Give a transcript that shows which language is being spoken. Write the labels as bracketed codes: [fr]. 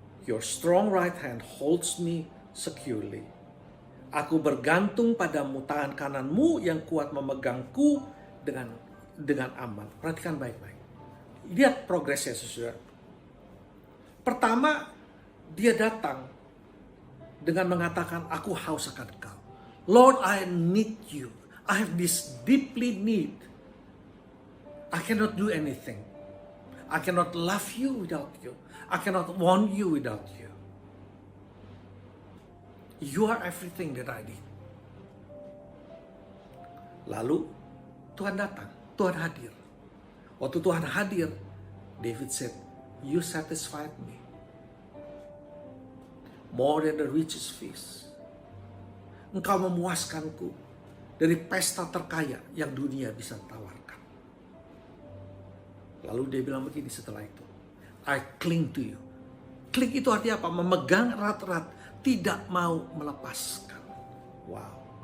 [en] Your strong right hand holds me securely. [id] Aku bergantung padamu, tangan kananmu yang kuat memegangku dengan aman. Perhatikan baik-baik. Lihat progresnya, saudara. Pertama, dia datang dengan mengatakan, aku haus akan Engkau. [en] Lord, I need you. I have this deeply need. I cannot do anything. I cannot love you without you. I cannot want you without you. You are everything that I need. Lalu Tuhan datang, Tuhan hadir. Waktu Tuhan hadir, David said, you satisfied me more than the richest feast. [id] Engkau memuaskanku dari pesta terkaya yang dunia bisa tawarkan. Lalu dia bilang begini setelah itu, I cling to you. Cling itu artinya apa? Memegang erat-erat, tidak mau melepaskan. Wow.